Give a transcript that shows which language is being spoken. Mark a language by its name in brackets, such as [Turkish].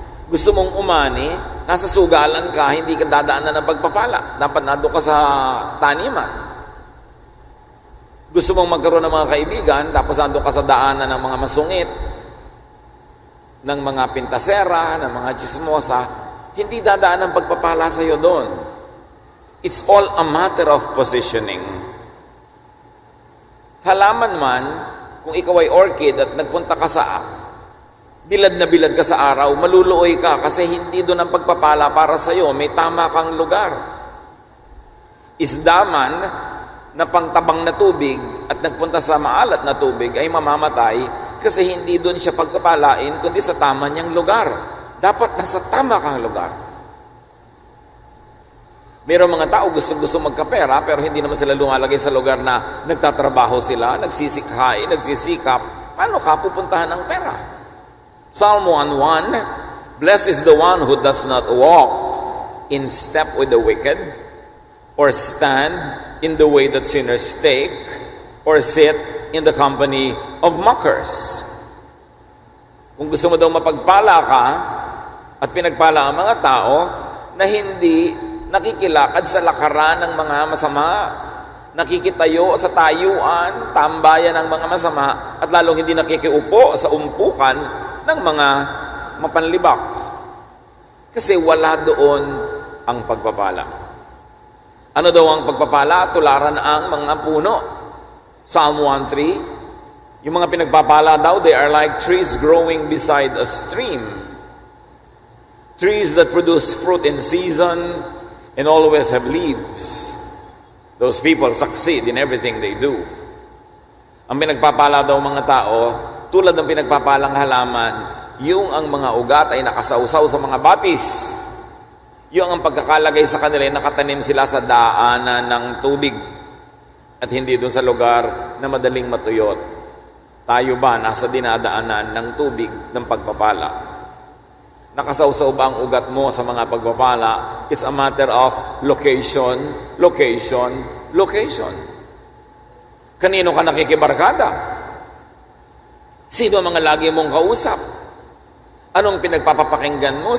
[Filipino] Gusto mong umani, nasa sugalan ka, hindi ka dadaanan ng pagpapala. Dapat nandun ka sa taniman. Gusto mong magkaroon ng mga kaibigan, tapos nandun ka sa daanan ng mga masungit, ng mga pintasera, ng mga chismosa, hindi dadaan ang pagpapala sa iyo doon. [English] It's all a matter of positioning. [Filipino] Halaman man, kung ikaw ay orchid at nagpunta ka sa bilad na bilad ka sa araw, maluluoy ka kasi hindi doon ang pagpapala para sa iyo, may tama kang lugar. Isda man na pangtabang na tubig at nagpunta sa maalat na tubig ay mamamatay kasi hindi doon siya pagpapalain kundi sa tama niyang lugar. Dapat nasa tama kang lugar. Mayroong mga tao gusto magkapera pero hindi naman sila lumalagay sa lugar na nagtatrabaho sila, nagsisikhay, nagsisikap. Paano ka pupuntahan ng pera? [English] Psalm 1:1, blessed is the one who does not walk in step with the wicked, or stand in the way that sinners take, or sit in the company of mockers. [Filipino] Kung gusto mo daw mapagpala ka, at pinagpala ang mga tao na hindi nakikilakad sa lakaran ng mga masama, nakikitayo sa tayuan, tambayan ng mga masama, at lalong hindi nakikiupo sa umpukan ng mga mapanlibak. Kasi wala doon ang pagpapala. Ano daw ang pagpapala? Tularan ang mga puno. [English] Psalm 1:3, [Filipino] yung mga pinagpapala daw, [English] they are like trees growing beside a stream. Trees that produce fruit in season and always have leaves. Those people succeed in everything they do. [Filipino] Ang pinagpapala daw mga tao, tulad ng pinagpapalang halaman, yung ang mga ugat ay nakasawsaw sa mga batis. Yung ang pagkakalagay sa kanila ay nakatanim sila sa daanan ng tubig at hindi doon sa lugar na madaling matuyot. Tayo ba nasa dinadaanan ng tubig ng pagpapala? Nakasawsaw ba ang ugat mo sa mga pagpapala? [English] It's a matter of location, location, location. [Filipino] Kanino ka nakikibarkada? Sino ang mga lagi mong kausap? Anong pinagpapapakinggan mo?